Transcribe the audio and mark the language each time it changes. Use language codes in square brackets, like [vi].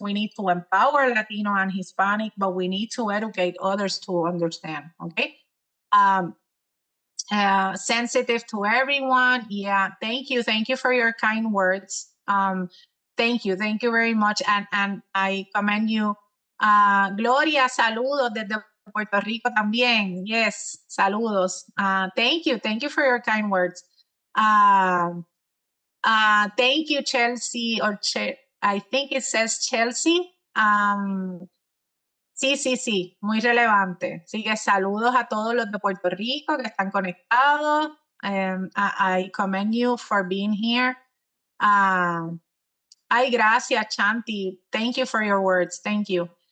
[en] We need to empower Latino and Hispanic, but we need to educate others to understand, okay? Sensitive to everyone. Yeah, thank you for your kind words. Thank you very much, and I commend you. [es] Gloria, saludos desde Puerto Rico también. [en] Yes, [es] saludos. [en] Thank you for your kind words. Thank you, Chelsea, I think it says Chelsea. [es] Sí, muy relevante. Así que saludos a todos los de Puerto Rico que están conectados. [en] I commend you for being here. [es] Ay, gracias, [en] Chanti. Thank you for your words. Thank you.